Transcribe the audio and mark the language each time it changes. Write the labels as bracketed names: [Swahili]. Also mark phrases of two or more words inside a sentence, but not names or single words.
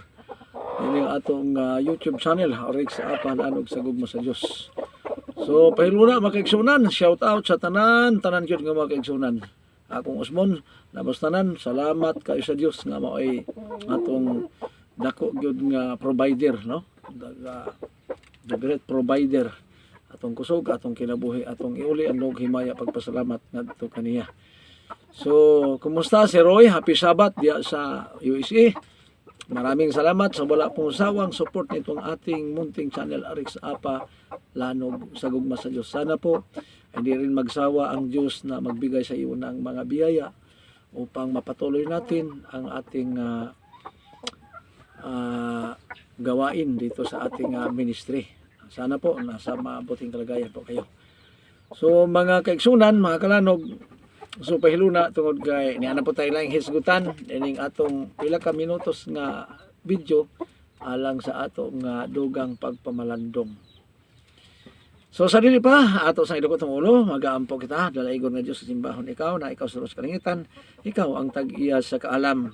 [Cebuano] Ini atong YouTube channel, Rex Apa Lanog sa Gugma sa Dios. So pahiluna mga kaigsunan, shout out sa tanan gyud nga mga kaigsunan. Akong Osmon, labas tanan, salamat kayo sa Dios nga maoy atong dako gyud nga provider, no? [English] The great provider [Cebuano] atong kusog, atong kinabuhi, atong iuli ang himaya pagpasalamat ngadto kaniya. So, kumusta si Roy? [English] Happy Sabbath [Cebuano] diya sa USA. [Filipino] Maraming salamat sa wala pong sawang support nitong ating munting channel Rex Apa Lanog sa Gugma sa Dios. Sana po hindi rin magsawa ang Diyos na magbigay sa iyo ng mga biyaya upang mapatuloy natin ang ating gawain dito sa ating ministry. Sana po nasa mabuting kalagayan po kayo. [Cebuano] So mga kaigsunan, mga kalanog, so pahiluna tungod kay niana po tayo lang hisgutan ining atong pila ka minutos nga video alang sa atong dugang pagpamalandong. So sa dili pa ato sang idukot ang ulo, magaampo kita dalaigon nga Dios sa simbahon ikaw na ikaw sa kalingitan, ikaw ang tag-iya sa kaalam.